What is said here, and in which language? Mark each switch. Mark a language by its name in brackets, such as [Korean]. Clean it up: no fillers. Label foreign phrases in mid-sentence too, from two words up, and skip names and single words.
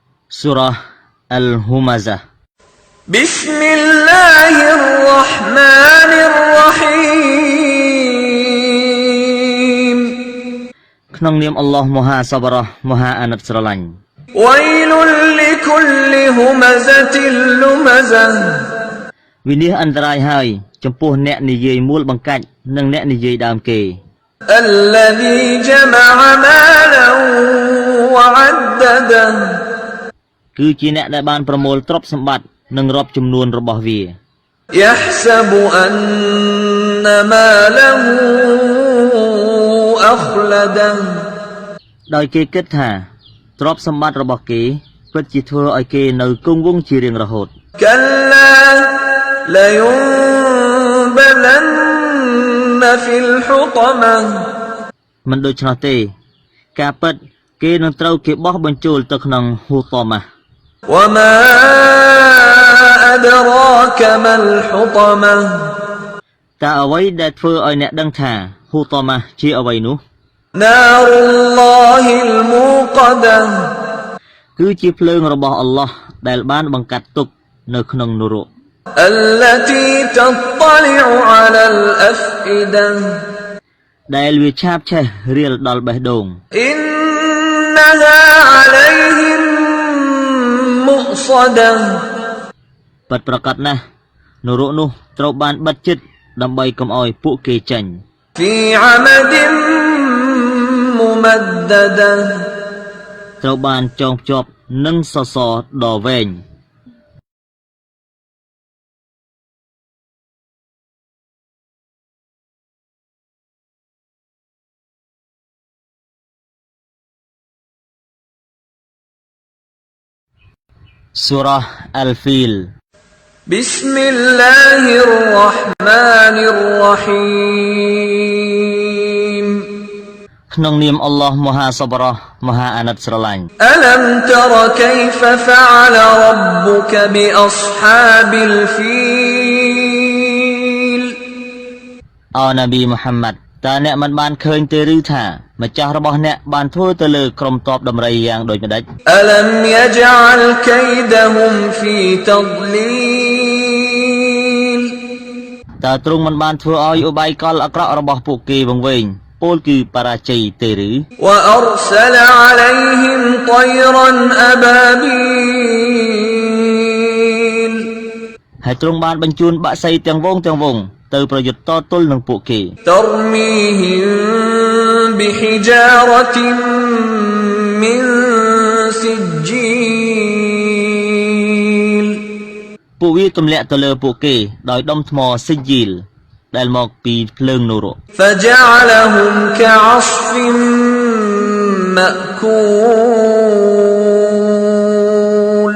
[Arabic] Surah Al-Humazah بسم الله الرحمن الرحيم [Khmer] ក្នុងនាមអល់ឡោះមហាសប្បុរសមហាអាណិតស្រឡាញ់ [Arabic] ويل لكل همزة لمزة [Khmer] វិនិច្ឆ័យអន្តរាយហើយចំពោះអ្នកនិយាយមូលបង្កាច់និងអ្នកនិយាយដើមគេ [Arabic] الذي جمع مالا وعدده [Khmer] គឺជាអ្នកដែលបានប្រមូលទ្រព្យសម្បត្តិនិងរាប់ចំនួនរបស់វា [Arabic] يحسب أن ماله أخلده [Khmer] ដោយគេគិតថាទ្រព្យសម្បត្តិរបស់គេពិតជាធ្វើឲ្យគេនៅគង់វង្សជារៀងរហូត [Arabic] كلا لينبذن في الحطمة [Khmer] មិនដូច្នោះទេការពិតគេនឹងត្រូវគេបោះបញ្ចូលទៅក្នុងហ៊ូតម៉ាស់ [Arabic] وما أدراك ما الحطمة [Khmer] តើអ្វីដែលធ្វើឲ្យអ្នកដឹងថាហ៊ូតម៉ាស់ជាអ្វីនោះ [Arabic] نار الله الموقدة [Khmer] គឺជាភ្លើងរបស់អល់ឡោះដែលបានបង្កាត់ទុកនៅក្នុងនរក [Arabic] التي تطلع على الأفئدة [Khmer] ដែលវាឆាបឆេះរៀលដល់បេះដូង [Arabic] إنها عليهم مؤصدة [Khmer] ពិតប្រាកដណាស់នរកនោះត្រូវបានបិទជិតដើម្បីកុំឲ្យពួកគេចេញ [Arabic] في عمد ممددة [Khmer] ត្រូវបានចងភ្ជាប់នឹងសសរដ៏វែង Surah Al-Fil [Arabic] بسم الله الرحمن الرحيم [Khmer] ក្នុងនាមអល់ឡោះមហាសប្បុរសមហាអាណិតស្រឡាញ់ [Arabic] ألم تر كيف فعل ربك بأصحاب الفيل [Khmer] អូនប៊ីមូហាម៉ាត់តើអ្នកមិនបានឃើញទេឬថាម្ចាស់របស់អ្នកបានធ្វើទៅលើក្រុមទ័ពដំរីយ៉ាងដូចម្ដេច [Arabic] ألم يجعل كيدهم في تضليل [Khmer] តើទ្រង់មិនបានធ្វើឲ្យឧបាយកលអាក្រក់របស់ពួកគេវង្វេងពោលគឺបរាជ័យទេឬ [Arabic] وأرسل عليهم طيرا أبابيل [Khmer] ហើយទ្រង់បានបញ្ជូនបក្សីទាំងវងទៅប្រយុទ្ធតទល់នឹងពួកគេ [Arabic] ترميهم بحجارة من سجيل [Khmer] ពួកវាទម្លាក់ទៅលើពួកគេដោយដុំថ្មស៊ីជីលដែលមកពីភ្លើងនរក [Arabic] فجعلهم كعصف مأكول